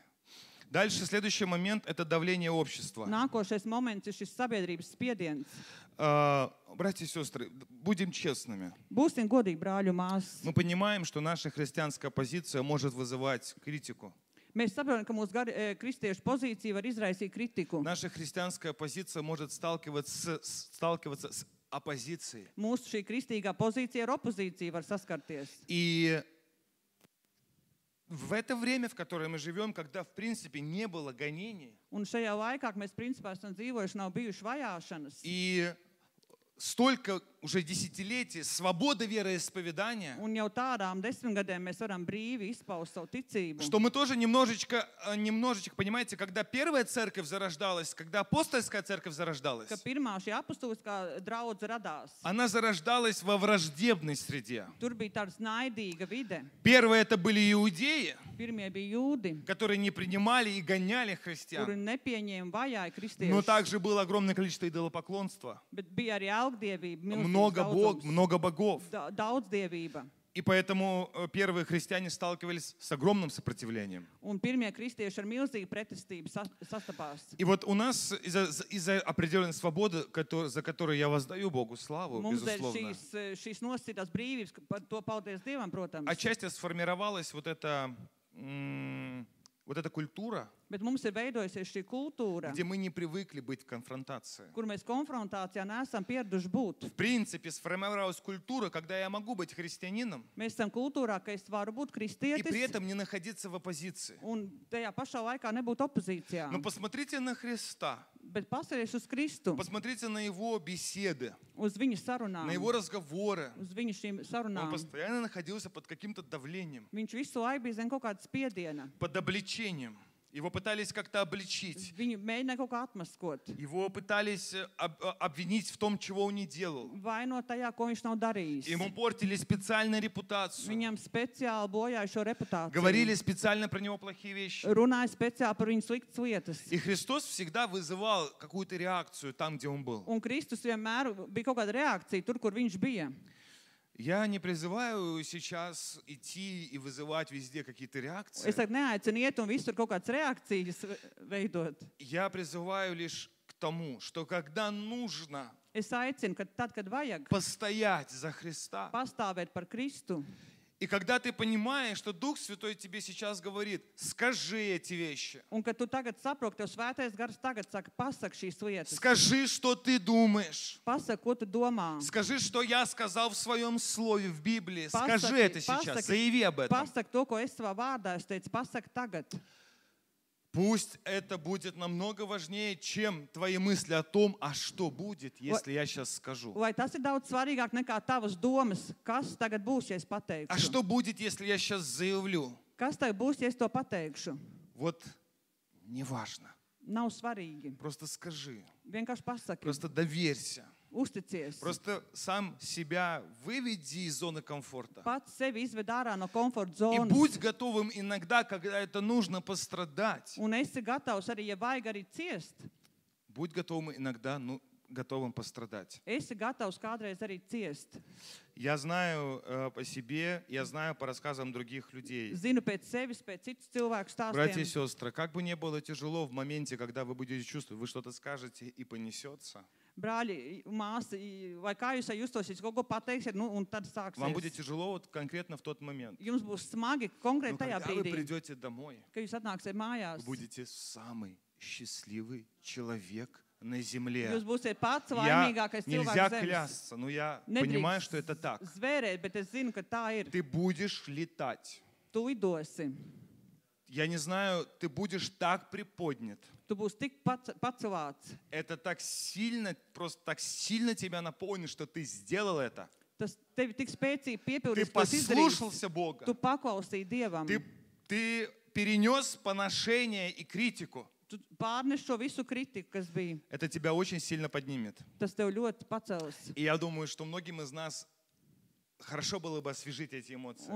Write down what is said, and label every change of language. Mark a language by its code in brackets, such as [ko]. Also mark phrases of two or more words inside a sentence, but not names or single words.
[ru] А, Дальше следующий момент – это давление общества. [lv] Nākošais moments ir šis sabiedrības spiediens. [ru] Братья и сестры, будем честными. [lv] Būsim godīgi, brāļi un māsas. [ru] Мы понимаем, что наша христианская позиция может вызывать критику. [lv] Mēs saprotam, ka mūsu kristiešu pozīcija var izraisīt kritiku. [ru] Наша христианская позиция может сталкиваться с оппозицией. [lv] Mūsu šī kristīgā pozīcija ar opozīciju var saskarties. [ru] И в это время, в которое мы живем, когда, в принципе, не было гонений, [lv] Un šajā laikā, kad mēs principā esam dzīvojuši, nav bijuši vajāšanas. [ru] и столько уже десятилетий свобода вероисповедания, [lv] Un jau tādām 10 gadiem mēs varam brīvi izpaust savu ticību. [ru] что мы тоже немножечко, понимаете, когда первая церковь зарождалась, когда апостольская церковь зарождалась, [lv] Ka pirmā šī apustuliskā draudze radās. [ru] она зарождалась во враждебной среде. [lv] Tur bija tāda naidīga vide. [ru] Первые это были иудеи, [lv] Pirmie bija jūdi, [ru] которые не принимали и гоняли [lv] kuri [ru] христиан. [lv] nepieņēma vajāju [ru] Но [lv] kristiešus. [ru] также было огромное количество идолопоклонства. [lv] Bet bija arī augdievība, milzīgs [ru] Много [lv] daudzums, [ru] много богов. [lv] Daudzdievība. [ru] И поэтому первые христиане сталкивались с огромным сопротивлением. [lv] Un pirmie kristieši ar milzīgu pretestību sastapās. [ru] И вот у нас из-за определенной свободы, за которую я воздаю Богу славу, [lv] Mums dēļ [ru] безусловно, [lv] šīs nosacītās brīvības, par to paldies Dievam, protams. [ru] отчасти сформировалась вот эта культура, [lv] Bet mums ir veidojusies šī kultūra, [ru] где мы не привыкли быть в конфронтации. [lv] kur mēs konfrontācijā neesam pieraduši būt. [ru] В принципе, сформировалась культура, когда я могу быть христианином [lv] Mēs esam kultūrā, ka es varu būt [ru] и при [lv] kristietis [ru] этом не находиться в оппозиции. [lv] un tajā pašā laikā nebūt opozīcijā. [ru] Но посмотрите на Христа, [lv] Bet paskaties uz Kristu, [ru] посмотрите на Его беседы, [lv] uz viņa sarunām, [ru] на Его разговоры. [lv] uz viņa šīm [ru] Он [lv] sarunām. [ru] постоянно находился под каким-то давлением, [lv] Viņš visu laiku bija zem kaut kāda spiediena. [ru] под обличением. Его пытались как-то обличить. [lv] Viņu mēģināja kaut kā atmaskot. [ru] Его пытались обвинить в том, чего он не делал. [lv] Vainot tajā, ko viņš nav darījis. [ru] Ему портили специально репутацию. [lv] Viņam speciāli bojāja šo reputāciju. [ru] Говорили специально про него плохие вещи. [lv] Runāja speciāli par viņu sliktas lietas. [ru] И Христос всегда вызывал какую-то реакцию там, где он был. [lv] Un Kristus vienmēr bija kaut kāda reakcija tur, kur viņš bija. [ru] Я не призываю сейчас идти и вызывать везде какие-то реакции. [lv] Es saku, neaicinu iet un visur kaut kādas reakcijas veidot. [ru] Я призываю лишь к тому, что когда нужно [lv] Es aicinu, ka tad, kad vajag [ru] постоять за Христа, [lv] pastāvēt par Kristu, [ru] и когда ты понимаешь, что Дух Святой тебе сейчас говорит, скажи эти вещи, [lv] un kad tu tagad saproti, tev svētais gars tagad saka, pasak šīs lietas. [ru] скажи, что ты думаешь, [lv] Pasak, ko tu domā. [ru] скажи, что я сказал в своем слове, в Библии, [lv] Pasaki- [ru] скажи это сейчас, [lv] pasaki- [ru] заяви об этом. [lv] Pasak to, ko es savā vārdā es teicu, pasak tagad. [ru] Пусть это будет намного важнее, чем твои мысли о том, а что будет, если я сейчас скажу. [lv] Vai tas ir daudz svarīgāk nekā tavas domas, kas tagad būs, ja es [ru] А [lv] pateikšu? [ru] что будет, если я сейчас заявлю? [lv] Kas tagad būs, ja es to pateikšu? [ru] Вот неважно. [lv] Nav svarīgi. [ru] Просто скажи. [lv] Vienkārši pasaki. [ru] Просто доверься. [lv] Uzticies. [ru] Просто сам себя выведи из зоны комфорта. [lv] Pats sevi izved ārā no komforta [ru] И [lv] zonas. [ru] будь готовым иногда, когда это нужно, пострадать. [lv] Un esi gatavs arī, ja vajag arī ciest. [ru] Будь готовым иногда, готовым пострадать. [lv] Esi gatavs kādreiz arī ciest. [ru] Я знаю по себе, я знаю по рассказам других людей. [lv] Zinu pēc sevis, pēc citu cilvēku [ru] Братья и [lv] stāstiem. [ru] сестры, как бы ни было тяжело в моменте, когда вы будете чувствовать, вы что-то скажете и понесется, [lv] Brāļi, māsa, vai kā jūs justosiet, kaut ko pateiksiet, nu, un tad [ru] вам будет [lv] sāksies. [ru] тяжело вот конкретно в тот момент. [lv] Jums būs smagi [ru] Но [lv] konkrēti tajā [ru] когда вы [lv] brīdī, [ru] придете домой, [lv] kad jūs atnāksiet mājās. [ru] вы будете самый счастливый человек на земле. [lv] Jūs būsiet pats [ru] Я [lv] laimīgākais [ru] нельзя [lv] cilvēks zemes. [ru] клясться, но я [lv] Nedrīkst [ru] понимаю, что это так. [lv] Zvērēt, bet es zinu, ka tā ir. [ru] Ты будешь летать. [lv] Tu lidosi. [ru] Я не знаю, ты будешь так приподнят. [lv] Tu būsi tik pacelāts. [ru] Это так сильно, просто так сильно тебя наполнит, что ты сделал это. [lv] Tas tevi tik spēcīgi [ru] Ты [lv] piepildīs, ka tu [ru] послушался Бога. [lv] Tu paklausīji Dievam. [ru] Ты перенес поношение и критику. [lv] Tu pārnes šo visu kritiku, kas bija. [ru] Это тебя очень сильно поднимет. [lv] Tas tev ļoti pacels. [ru] И я думаю, что многим из нас хорошо было бы освежить эти эмоции.